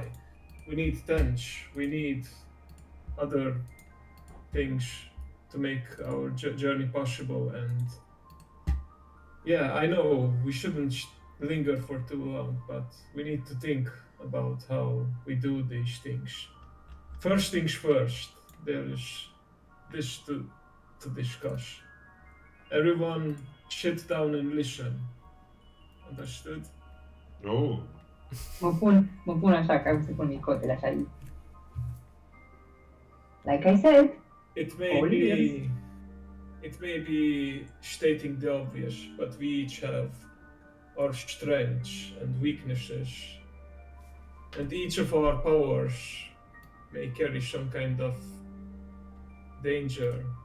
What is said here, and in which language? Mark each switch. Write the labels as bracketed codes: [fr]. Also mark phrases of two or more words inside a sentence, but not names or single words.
[en] We need tents, we need other things to make our journey possible, and yeah, I know we shouldn't linger for too long, but we need to think about how we do these things. First things first, there is this to discuss. Everyone sit down and listen. Understood? Oh, [ro] Mă pun așa, ca să pun micotele așa. [en] Like I said, It may be stating the obvious, but we each have our strengths and weaknesses, and each of our powers may carry some kind of danger.